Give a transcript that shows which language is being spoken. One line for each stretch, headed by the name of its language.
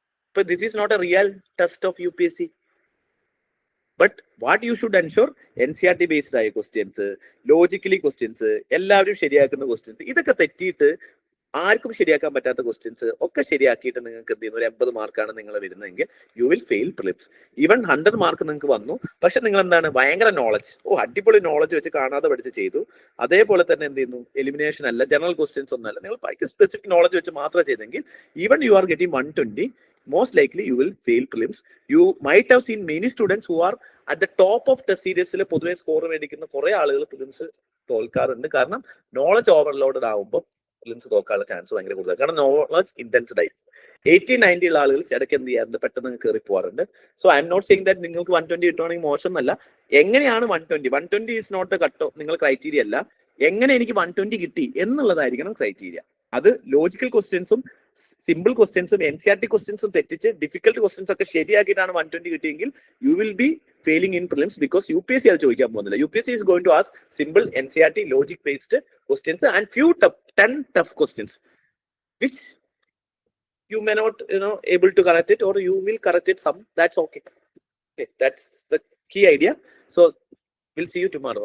Malayalam: ഇപ്പൊ
English: This is not a real test of UPSC. But what you should ensure,
Malayalam: NCERT based ആയ questions, logically questions, എല്ലാവരും ശരിയാക്കുന്ന questions, ഇതൊക്കെ തെറ്റിയിട്ട് ആർക്കും ശരിയാക്കാൻ പറ്റാത്ത ക്വസ്റ്റ്യൻസ് ഒക്കെ ശരിയാക്കിയിട്ട് നിങ്ങൾക്ക് എന്ത് ചെയ്യുന്നു, ഒരു 80 മാർക്കാണ് നിങ്ങൾ വരുന്നതെങ്കിൽ
English: You will fail prelims.
Malayalam: Even 100 mark നിങ്ങൾക്ക് വന്നു, പക്ഷെ നിങ്ങൾ എന്താണ്, ഭയങ്കര നോളജ്, അടിപൊളി നോളജ് വെച്ച് കാണാതെ പഠിച്ച് ചെയ്തു. അതേപോലെ തന്നെ എന്ത് ചെയ്യുന്നു, എലിമിനേഷൻ അല്ല, ജനറൽ ക്വസ്റ്റ്യൻസ് ഒന്നല്ല, നിങ്ങൾ ഭയങ്കര സ്പെസിഫിക് നോളജ് വെച്ച് മാത്രം ചെയ്തെങ്കിൽ
English: Even you are getting 120, most likely you will fail prelims. You might have seen many students who are at the top of test series
Malayalam: പൊതുവെ സ്കോർ മേടിക്കുന്ന കുറെ ആളുകൾ പ്രിലിംസ് തോൽക്കാറുണ്ട്. കാരണം നോളജ് ഓവർലോഡഡ് ആകുമ്പോൾ പ്രിലിംസ് തോൽക്കാനുള്ള ചാൻസ് ഭയങ്കര കൂടുതലാണ്. കാരണം നോളജ് ഇന്റൻസ്ഡ് ആയി 80-90 ഉള്ള ആളുകൾ ഇടയ്ക്ക് എന്ത് ചെയ്യാറുണ്ട്, പെട്ടെന്ന് കയറി പോകാറുണ്ട്.
English: so I'm not saying that
Malayalam: നിങ്ങൾക്ക് 120 കിട്ടുവാണെങ്കിൽ മോശം എന്നല്ല. എങ്ങനെയാണ്
English: 120 is not a cutoff,
Malayalam: നിങ്ങൾ ക്രൈറ്റീരിയ അല്ല. എങ്ങനെ എനിക്ക് 120 കിട്ടി എന്നുള്ളതായിരിക്കണം ക്രൈറ്റീരിയ. അത് ലോജിക്കൽ ക്വസ്റ്റ്യൻസും സിമ്പിൾ ക്വസ്റ്റ്യൻസും NCERT ക്വസ്റ്റ്യൻസും തെറ്റിച്ച് ഡിഫിക്കൽട്ട് ക്വസ്റ്റ്യൻസ് ഒക്കെ ശരിയാക്കിയിട്ടാണ് 120 കിട്ടിയെങ്കിൽ
English: You will be failing in prelims.
Malayalam: Because UPSC അത് ചോദിക്കാൻ പോകുന്നില്ല.
English: UPSC is going to ask simple NCERT logic based questions and few 10 tough questions which you may not able to correct it, or you will correct it some. That's okay. That's the key idea. So we'll see you tomorrow.